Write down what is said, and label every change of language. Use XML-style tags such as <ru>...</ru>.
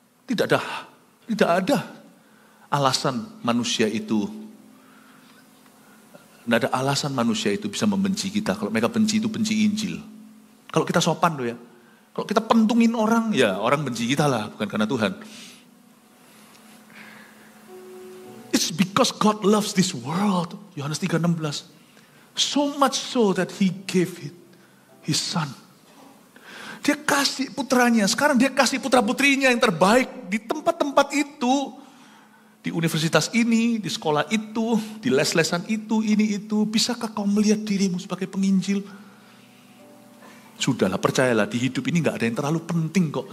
<id>Tidak ada alasan manusia itu. Tidak ada alasan manusia itu bisa membenci kita. Kalau mereka benci itu benci Injil. Kalau kita sopan loh ya. Kalau kita pentungin orang, ya orang benci kita lah, bukan karena Tuhan.</id> <en>It's because God loves this world. Yohanes 3:16. So much so that He gave His Son.</en> <id>Dia kasih putranya, sekarang dia kasih putra-putrinya yang terbaik di tempat-tempat itu. Di universitas ini, di sekolah itu, di les-lesan itu, ini itu. Bisakah kau melihat dirimu sebagai penginjil? Sudahlah, percayalah, di hidup ini gak ada yang terlalu penting kok.</id>